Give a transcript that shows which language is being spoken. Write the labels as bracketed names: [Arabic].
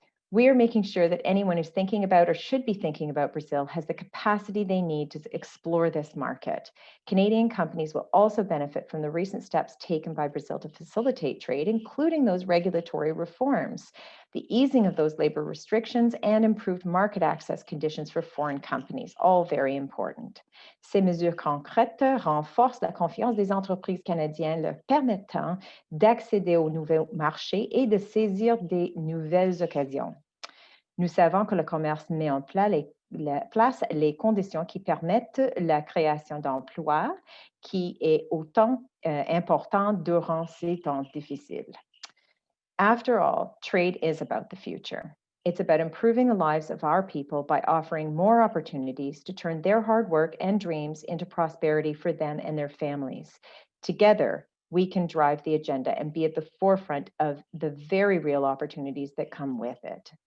[English] We are making sure that anyone who's thinking about or should be thinking about Brazil has the capacity they need to explore this market. Canadian companies will also benefit from the recent steps taken by Brazil to facilitate trade, including those regulatory reforms, the easing of those labor restrictions, and improved market access conditions for foreign companies, all very important. [French] Ces mesures concrètes renforcent la confiance des entreprises canadiennes, leur permettant d'accéder aux nouveaux marchés et de saisir des nouvelles occasions. Nous savons que le commerce met en place les conditions qui permettent la création d'emplois, qui est autant important durant ces temps difficiles. [English] After all, trade is about the future. It's about improving the lives of our people by offering more opportunities to turn their hard work and dreams into prosperity for them and their families. Together, we can drive the agenda and be at the forefront of the very real opportunities that come with it.